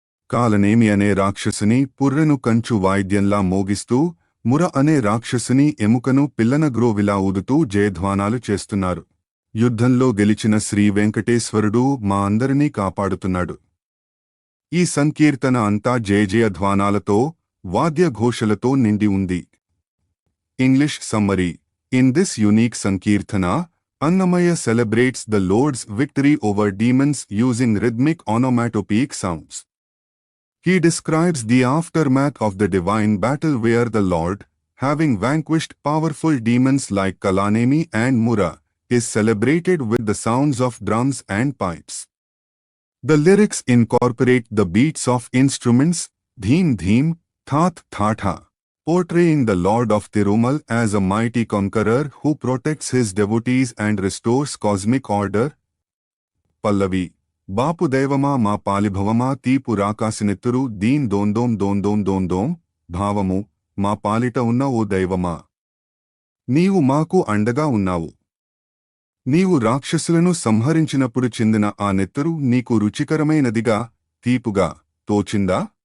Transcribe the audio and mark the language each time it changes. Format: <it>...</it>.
<te>కాలనేమి అనే రాక్షసుని పుర్రెను కంచు వాయిద్యంలా మోగిస్తూ, ముర అనే రాక్షసుని ఎముకను పిల్లనగ్రోవిలా ఊదుతూ జయధ్వానాలు చేస్తున్నారు. యుద్ధంలో గెలిచిన శ్రీ వెంకటేశ్వరుడు మా అందరినీ కాపాడుతున్నాడు. ఈ సంకీర్తన అంతా జయజయధ్వానాలతో, వాద్యఘోషలతో నిండి ఉంది.</te> <en>English summary: in this unique sankirtana, Annamaya celebrates the Lord's victory over demons using rhythmic onomatopoeic sounds. He describes the aftermath of the divine battle where the Lord, having vanquished powerful demons like Kalanemi and Mura, is celebrated with the sounds of drums and pipes. The lyrics incorporate the beats of instruments, dheem dheem, that thatha, portraying the Lord of Tirumal as a mighty conqueror who protects his devotees and restores cosmic order. Pallavi.</en> <te>బాపు దైవమా మా పాలిభవమా తీపు రాకాసినెత్తురు దీన్ దోందోం దోందోం దోందోం. భావము: మా పాలిట ఉన్న ఓ దైవమా, నీవు మాకు అండగా ఉన్నావు. నీవు రాక్షసులను సంహరించినప్పుడు చెందిన ఆ నెత్తురు నీకు రుచికరమైనదిగా, తీపుగా తోచిందా?</te>